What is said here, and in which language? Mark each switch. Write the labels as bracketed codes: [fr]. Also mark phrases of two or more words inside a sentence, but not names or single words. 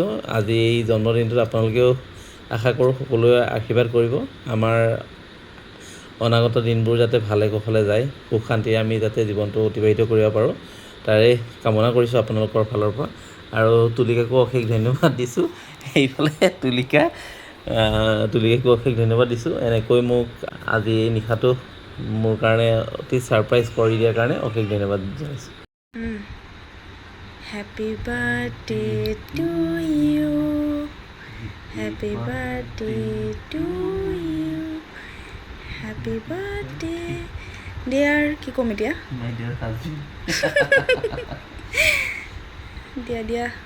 [as] আজি এই জন্মদিনটোত আপোনালোকেও আশা কৰোঁ সকলোৱে আশীৰ্বাদ কৰিব, আমাৰ অনাগত দিনবোৰ যাতে ভালে কুশলে যায়, সুখ শান্তিৰে আমি যাতে জীৱনটো অতিবাহিত কৰিব পাৰোঁ, তাৰে কামনা কৰিছোঁ আপোনালোকৰ ফালৰ পৰা। আৰু তুলিকাকো অশেষ ধন্যবাদ দিছোঁ। সেইফালে তুলিকাকো অশেষ ধন্যবাদ দিছোঁ, এনেকৈ মোক আজি এই নিশাটো মোৰ কাৰণে অতি ছাৰপ্ৰাইজ কৰি দিয়াৰ কাৰণে অশেষ ধন্যবাদ জনাইছোঁ। [en] Happy birthday to you. Happy birthday to you. Happy birthday dear, [as] কি ক'ম এতিয়া? [en] My dear husband. [as] দিয়া